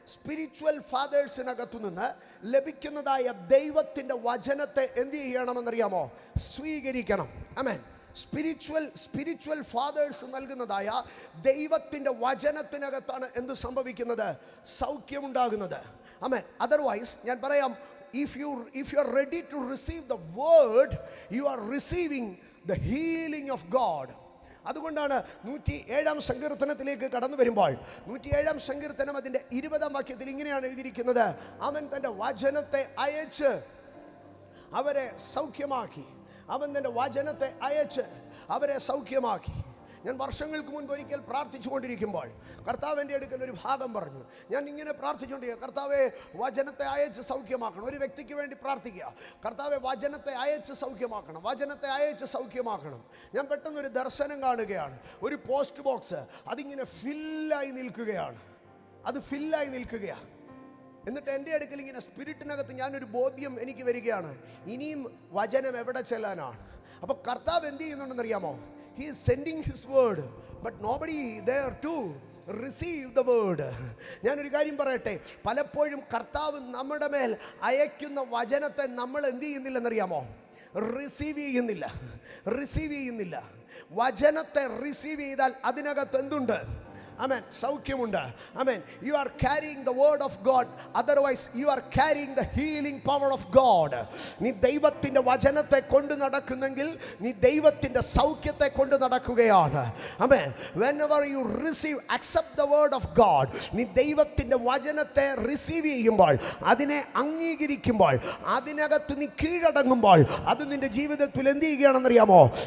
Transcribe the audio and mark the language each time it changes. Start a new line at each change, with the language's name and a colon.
Malayalam: Spiritual ഫാദേഴ്സിനകത്തു നിന്ന് ലഭിക്കുന്നതായ ദൈവത്തിൻ്റെ വചനത്തെ എന്ത് ചെയ്യണമെന്നറിയാമോ? സ്വീകരിക്കണം. ആമേൻ. സ്പിരിച്വൽ ഫാദേഴ്സ് നൽകുന്നതായ ദൈവത്തിൻ്റെ വചനത്തിനകത്താണ് എന്ത് സംഭവിക്കുന്നത്? സൗഖ്യമുണ്ടാകുന്നത്. ആമേൻ. അതർവൈസ് ഞാൻ പറയാം,
English: if you are ready to receive the word, you are receiving the healing of God.
Malayalam: അതുകൊണ്ടാണ് 107-ാം സങ്കീർത്തനത്തിലേക്ക് കടന്നു വരുമ്പോൾ 107-ാം സങ്കീർത്തനം അതിൻ്റെ 20-ാം വാക്യത്തിൽ ഇങ്ങനെയാണ് എഴുതിയിരിക്കുന്നത്: അവൻ തൻ്റെ വചനത്തെ അയച്ച് അവരെ സൗഖ്യമാക്കി. അവൻ തൻ്റെ വചനത്തെ അയച്ച് അവരെ സൗഖ്യമാക്കി. ഞാൻ വർഷങ്ങൾക്ക് മുൻപ് ഒരിക്കൽ പ്രാർത്ഥിച്ചുകൊണ്ടിരിക്കുമ്പോൾ കർത്താവിൻ്റെ അടുക്കൽ ഒരു ഭാഗം പറഞ്ഞു. ഞാൻ ഇങ്ങനെ പ്രാർത്ഥിച്ചുകൊണ്ടിരിക്കുക: കർത്താവെ, വചനത്തെ അയച്ച് സൗഖ്യമാക്കണം. ഒരു വ്യക്തിക്ക് വേണ്ടി പ്രാർത്ഥിക്കുക: കർത്താവെ, വചനത്തെ അയച്ച് സൗഖ്യമാക്കണം, വചനത്തെ അയച്ച് സൗഖ്യമാക്കണം. ഞാൻ പെട്ടെന്നൊരു ദർശനം കാണുകയാണ്. ഒരു പോസ്റ്റ് ബോക്സ് അതിങ്ങനെ ഫില്ലായി നിൽക്കുകയാണ്. അത് ഫില്ലായി നിൽക്കുകയാണ്. എന്നിട്ട് എൻ്റെ അടുക്കൽ ഇങ്ങനെ സ്പിരിറ്റിനകത്ത് ഞാനൊരു ബോധ്യം എനിക്ക് വരികയാണ്: ഇനിയും വചനം എവിടെ ചെല്ലാനാണ്? അപ്പോൾ കർത്താവ് എന്ത് ചെയ്യുന്നുണ്ടെന്നറിയാമോ?
English: He is sending his word, but nobody there to receive the word.
Malayalam: ഞാനൊരു കാര്യം പറയട്ടെ, പലപ്പോഴും കർത്താവ് നമ്മുടെ മേൽ അയക്കുന്ന വചനത്തെ നമ്മൾ എന്ത് ചെയ്യുന്നില്ലെന്നറിയാമോ? റിസീവ് ചെയ്യുന്നില്ല. വചനത്തെ റിസീവ് ചെയ്താൽ അതിനകത്ത് എന്തുണ്ട്? Amen. സൗഖ്യമുണ്ട്. Amen.
English: You are carrying the word of God. Otherwise you are carrying the healing power of God.
Malayalam: നീ ദൈവത്തിൻ്റെ വചനത്തെ കൊണ്ട് നടക്കുന്നെങ്കിൽ നീ ദൈവത്തിൻ്റെ സൗഖ്യത്തെ കൊണ്ട് നടക്കുകയാണ്. Amen.
English: Whenever you accept the word of God,
Malayalam: നീ ദൈവത്തിൻ്റെ വചനത്തെ റിസീവ് ചെയ്യുമ്പോൾ, അതിനെ അംഗീകരിക്കുമ്പോൾ, അതിനകത്ത് നീ കീഴടങ്ങുമ്പോൾ, അത് നിന്റെ ജീവിതത്തിൽ എന്ത് ചെയ്യുകയാണെന്നറിയാമോ?